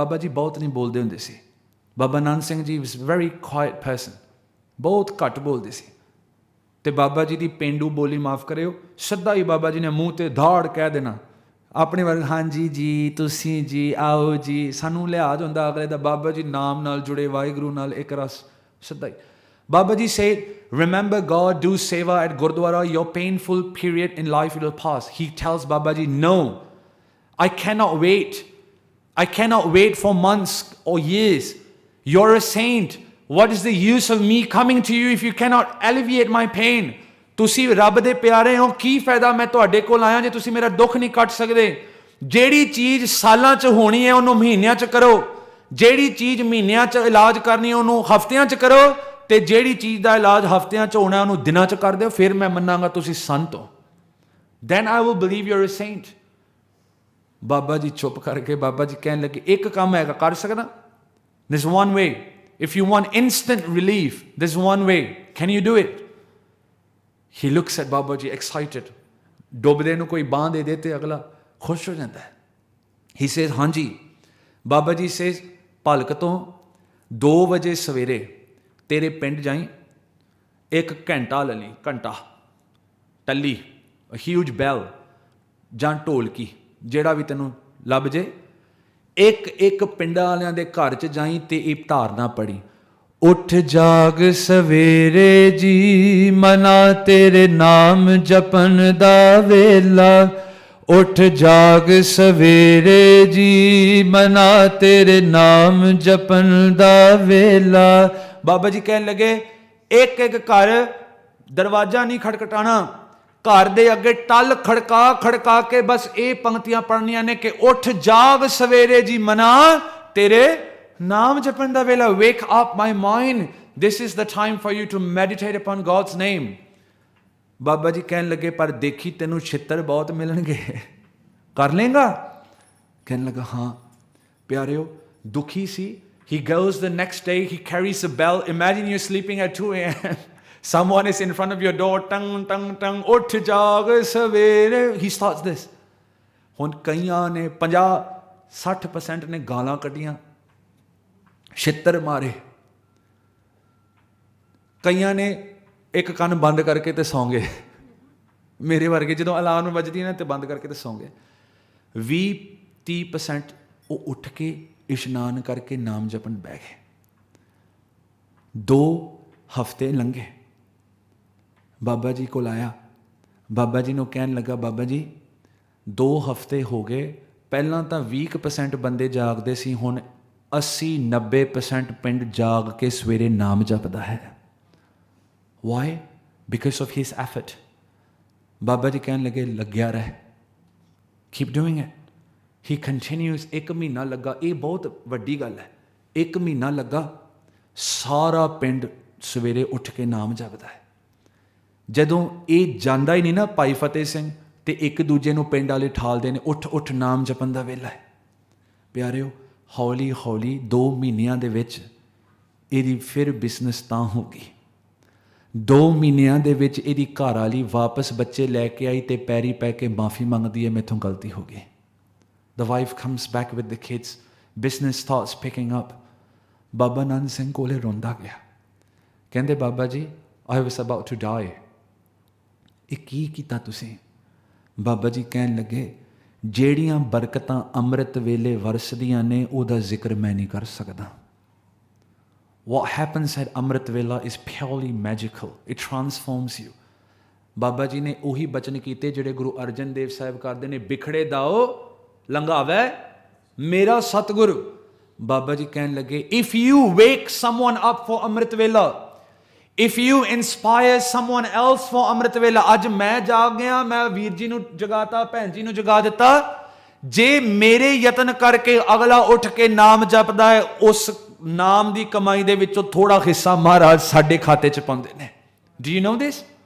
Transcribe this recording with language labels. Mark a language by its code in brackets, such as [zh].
[pa] ਬਾਬਾ ਜੀ ਬਹੁਤ ਨਹੀਂ ਬੋਲਦੇ ਹੁੰਦੇ ਸੀ। Baba Nanak Singh ji [en] was very quiet person, [pa] ਬਹੁਤ ਘੱਟ ਬੋਲਦੇ ਸੀ। ਤੇ ਬਾਬਾ ਜੀ ਦੀ ਪੇਂਡੂ ਬੋਲੀ ਮਾਫ ਕਰਿਓ, ਸਿੱਧਾ ਹੀ ਬਾਬਾ ਜੀ ਨੇ ਮੂੰਹ ਤੇ ਧਾੜ ਕਹਿ ਦੇਣਾ ਆਪਣੇ ਵਰਗ, ਹਾਂਜੀ ਜੀ, ਤੁਸੀਂ ਜੀ, ਆਓ ਜੀ। ਸਾਨੂੰ ਲਿਹਾਜ਼ ਹੁੰਦਾ ਅਗਲੇ ਦਾ, ਬਾਬਾ ਜੀ ਨਾਮ ਨਾਲ ਜੁੜੇ, ਵਾਹਿਗੁਰੂ ਨਾਲ ਇੱਕ ਰਸ, ਸਿੱਧਾ ਹੀ। [en] Baba ji said, remember God, do seva at Gurdwara, your painful period in life will pass. He tells Baba ji, no, I cannot wait. I cannot wait for months or years. You're a saint. What is the use of me coming to you if you cannot alleviate my pain? [pa] ਤੁਸੀਂ ਰੱਬ ਦੇ ਪਿਆਰੇ ਹੋ, ਕੀ ਫਾਇਦਾ ਮੈਂ ਤੁਹਾਡੇ ਕੋਲ ਆਇਆ ਜੇ ਤੁਸੀਂ ਮੇਰਾ ਦੁੱਖ ਨਹੀਂ ਕੱਟ ਸਕਦੇ। ਜਿਹੜੀ ਚੀਜ਼ ਸਾਲਾਂ 'ਚ ਹੋਣੀ ਹੈ ਉਹਨੂੰ ਮਹੀਨਿਆਂ 'ਚ ਕਰੋ, ਜਿਹੜੀ ਚੀਜ਼ ਮਹੀਨਿਆਂ 'ਚ ਇਲਾਜ ਕਰਨੀ ਉਹਨੂੰ ਹਫ਼ਤਿਆਂ 'ਚ ਕਰੋ, ਤੇ ਜਿਹੜੀ ਚੀਜ਼ ਦਾ ਇਲਾਜ ਹਫ਼ਤਿਆਂ 'ਚ ਹੋਣਾ ਉਹਨੂੰ ਦਿਨਾਂ 'ਚ ਕਰ ਦਿਓ, ਫਿਰ ਮੈਂ ਮੰਨਾਂਗਾ ਤੁਸੀਂ ਸੰਤ ਹੋ। [en] Then I will believe you're a saint. [pa] Baba ji ਚੁੱਪ ਕਰਕੇ ਬਾਬਾ ਜੀ ਕਹਿਣ ਲੱਗੇ, ਇੱਕ ਕੰਮ ਹੈਗਾ, ਕਰ ਸਕਦਾ? [en] There's one way. If you want instant relief, there's one way. Can you do it? He looks at Baba ji excited. [pa] ਡੁੱਬਦੇ ਨੂੰ ਕੋਈ ਬਾਂਹ ਦੇ ਦੇ ਤੇ ਅਗਲਾ ਖੁਸ਼ ਹੋ ਜਾਂਦਾ ਹੈ। [en] He says, [pa] ਹਾਂਜੀ। ਬਾਬਾ ਜੀ says, ਭਲਕ ਤੋਂ 2 ਵਜੇ ਸਵੇਰੇ ਤੇਰੇ ਪਿੰਡ ਜਾਈ, 1 ਘੰਟਾ ਲੈ ਲਈ, ਘੰਟਾ ਟੱਲੀ, ਹਿਊਜ ਬੈਲ ਜਾਂ ਢੋਲਕੀ, ਜਿਹੜਾ ਵੀ ਤੈਨੂੰ ਲੱਭ ਜੇ, ਇੱਕ ਪਿੰਡਾਂ ਵਾਲਿਆਂ ਦੇ ਘਰ 'ਚ ਜਾਈ ਤੇ ਇਹ ਧਾਰਨਾ ਪੜੀ, ਉੱਠ ਜਾਗ ਸਵੇਰੇ ਜੀ, ਮਨਾ ਤੇਰੇ ਨਾਮ ਜਪਣ ਦਾ ਵੇਲਾ, ਉੱਠ ਜਾਗ ਸਵੇਰੇ ਜੀ, ਮਨਾ ਤੇਰੇ ਨਾਮ ਜਪਣ ਦਾ ਵੇਲਾ। ਬਾਬਾ ਜੀ ਕਹਿਣ ਲੱਗੇ, ਇੱਕ ਘਰ ਦਰਵਾਜ਼ਾ ਨਹੀਂ ਖੜਖਟਾਣਾ, ਘਰ ਦੇ ਅੱਗੇ ਟੱਲ ਖੜਕਾ ਕੇ ਬਸ ਇਹ ਪੰਕਤੀਆਂ ਪੜ੍ਹਨੀਆਂ ਨੇ ਕਿ ਉੱਠ ਜਾਗ ਸਵੇਰੇ ਜੀ, ਮਨਾ ਤੇਰੇ ਨਾਮ ਜਪਣ ਦਾ ਵੇਲਾ। [en] Wake up my mind, this is the time for you to meditate upon God's name. [pa] Baba ji ਕਹਿਣ ਲੱਗੇ, ਪਰ ਦੇਖੀ ਤੈਨੂੰ ਛਿੱਤਰ ਬਹੁਤ ਮਿਲਣਗੇ, ਕਰ ਲੇਗਾ? ਕਹਿਣ ਲੱਗਾ, ਹਾਂ। ਪਿਆਰਿਓ, ਦੁਖੀ ਸੀ। [en] He goes the next day, he carries a bell. Imagine you're sleeping at 2 a.m. Someone is in front of your door, tang, tang, tang, [pa] ਉੱਠ ਜਾਗ ਸਵੇਰੇ। [en] He starts this. [pa] ਹੁਣ ਕਈਆਂ ਨੇ 50-60% ਨੇ ਗਾਲਾਂ ਕੱਢੀਆਂ, ਛਿੱਤਰ ਮਾਰੇ। ਕਈਆਂ ਨੇ ਇੱਕ ਕੰਨ ਬੰਦ ਕਰਕੇ ਤੇ ਸੌਂ ਗਏ, ਮੇਰੇ ਵਰਗੇ ਜਦੋਂ ਅਲਾਰਮ ਵੱਜਦੀ ਨਾ ਤੇ ਬੰਦ ਕਰਕੇ ਤੇ ਸੌਂ ਗਏ। 20-30% ਉਹ ਉੱਠ ਕੇ ਇਸ਼ਨਾਨ ਕਰਕੇ ਨਾਮ ਜਪਣ ਬਹਿ ਗਏ। 2 ਹਫ਼ਤੇ ਲੰਘੇ, ਬਾਬਾ ਜੀ ਕੋਲ ਆਇਆ, ਬਾਬਾ ਜੀ ਨੂੰ ਕਹਿਣ ਲੱਗਾ, ਬਾਬਾ ਜੀ 2 ਹਫ਼ਤੇ ਹੋ ਗਏ, ਪਹਿਲਾਂ ਤਾਂ 20% ਬੰਦੇ ਜਾਗਦੇ ਸੀ, ਹੁਣ 80-90% ਪਿੰਡ ਜਾਗ ਕੇ ਸਵੇਰੇ ਨਾਮ ਜਪਦਾ ਹੈ। [en] Why? Because of his effort. [pa] Baba ji ਕਹਿਣ ਲੱਗੇ, ਲੱਗਿਆ ਰਹਿ, [en] keep doing it. ਹੀ continuous. [pa] 1 ਮਹੀਨਾ ਲੱਗਾ, ਇਹ ਬਹੁਤ ਵੱਡੀ ਗੱਲ ਹੈ। 1 ਮਹੀਨਾ ਲੱਗਾ, ਸਾਰਾ ਪਿੰਡ ਸਵੇਰੇ ਉੱਠ ਕੇ ਨਾਮ ਜਪਦਾ ਹੈ। ਜਦੋਂ ਇਹ ਜਾਂਦਾ ਹੀ ਨਹੀਂ ਨਾ ਭਾਈ ਫਤਿਹ ਸਿੰਘ, ਤੇ ਇੱਕ ਦੂਜੇ ਨੂੰ ਪਿੰਡ ਵਾਲੇ ਠਾਲਦੇ ਨੇ, ਉੱਠ ਉੱਠ ਨਾਮ ਜਪਣ ਦਾ ਵੇਲਾ ਹੈ। ਪਿਆਰਿਓ, ਹੌਲੀ ਹੌਲੀ 2 ਮਹੀਨਿਆਂ ਦੇ ਵਿੱਚ ਇਹਦੀ ਫਿਰ ਬਿਜ਼ਨਸ ਤਾਂ ਹੋ ਗਈ। 2 ਮਹੀਨਿਆਂ ਦੇ ਵਿੱਚ ਇਹਦੀ ਘਰ ਵਾਲੀ ਵਾਪਸ ਬੱਚੇ ਲੈ ਕੇ ਆਈ ਤੇ ਪੈਰੀ ਪੈ ਕੇ ਮਾਫੀ ਮੰਗਦੀ ਹੈ, ਮੈਥੋਂ ਗਲਤੀ ਹੋ ਗਈ। [en] The wife comes back with the kids, business starts picking up। [pa] ਬਾਬਾ ਨੰਦ ਸਿੰਘ ਕੋਲੇ ਰੋਂਦਾ ਗਿਆ, ਕਹਿੰਦੇ Baba ji [en] I was about to die। [pa] ਇਹ ਕੀ ਕੀਤਾ ਤੁਸੀਂ? ਬਾਬਾ ਜੀ ਕਹਿਣ ਲੱਗੇ, ਜਿਹੜੀਆਂ ਬਰਕਤਾਂ ਅੰਮ੍ਰਿਤ ਵੇਲੇ ਵਰਸਦੀਆਂ ਨੇ ਉਹਦਾ ਜ਼ਿਕਰ ਮੈਂ ਨਹੀਂ ਕਰ ਸਕਦਾ। [en] What happens at Amrit Vela is purely magical. It transforms you. [pa] Baba ji ਨੇ ਉਹੀ ਬਚਨ ਕੀਤੇ ਜਿਹੜੇ ਗੁਰੂ ਅਰਜਨ ਦੇਵ ਸਾਹਿਬ ਕਰਦੇ ਨੇ, ਬਿਖੜੇ ਦਾਓ ਲੰਘਾਵੇ ਮੇਰਾ ਸਤਿਗੁਰੂ। ਬਾਬਾ ਜੀ ਕਹਿਣ ਲੱਗੇ, [en] if you wake someone up for Amrit Vela, [pa] if you inspire someone else for Amrit Vela, ਅੱਜ ਮੈਂ ਜਾਗ ਗਿਆ, ਮੈਂ ਵੀਰ ਜੀ ਨੂੰ ਜਗਾਤਾ, ਭੈਣ ਜੀ ਨੂੰ ਜਗਾ ਦਿੱਤਾ, ਜੇ ਮੇਰੇ ਯਤਨ ਕਰਕੇ ਅਗਲਾ ਉੱਠ ਕੇ ਨਾਮ ਜਪਦਾ ਹੈ, ਉਸ ਨਾਮ ਦੀ ਕਮਾਈ ਦੇ ਵਿੱਚੋਂ ਥੋੜਾ ਹਿੱਸਾ ਮਹਾਰਾਜ ਸਾਡੇ ਖਾਤੇ 'ਚ ਪਾਉਂਦੇ ਨੇ। [en] Do you know this?